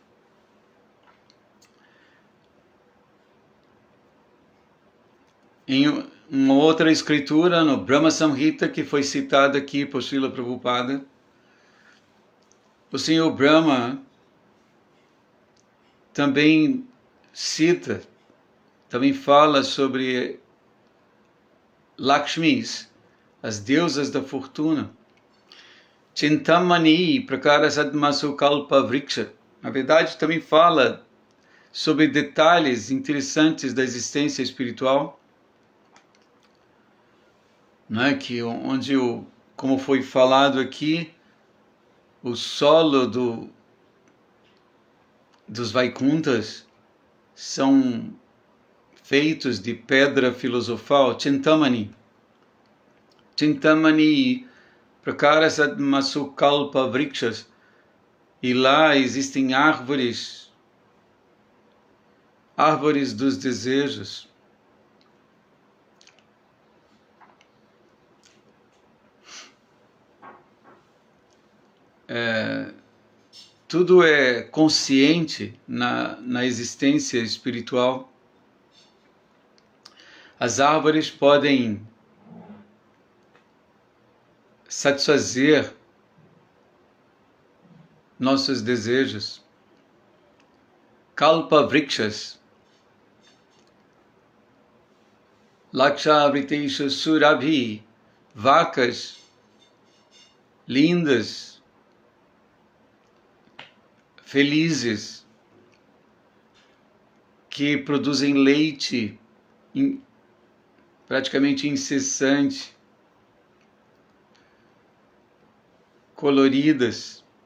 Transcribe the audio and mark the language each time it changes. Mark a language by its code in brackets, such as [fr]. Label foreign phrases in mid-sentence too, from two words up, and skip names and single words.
[pt] Em uma outra escritura, no Brahma Samhita, que foi citada aqui por Srila Prabhupada, o Senhor Brahma também cita, também fala sobre Lakshmis, as deusas da fortuna. [sa] Chintamani prakara sadmasu kalpa vriksha. [pt] Na verdade, também fala sobre detalhes interessantes da existência espiritual, né? Que onde como foi falado aqui, o solo dos Vaikunthas são feitos de pedra filosofal, Chintamani. [sa] Chintamani prakara sadmasu kalpa vrikshas. [pt] E lá existem árvores dos desejos. Tudo é consciente na existência espiritual. As árvores podem satisfazer nossos desejos. [sa] Kalpa vrikshas. Lakshavritesha surabhi. [pt] Vacas lindas, felizes, que produzem leite praticamente incessante, coloridas.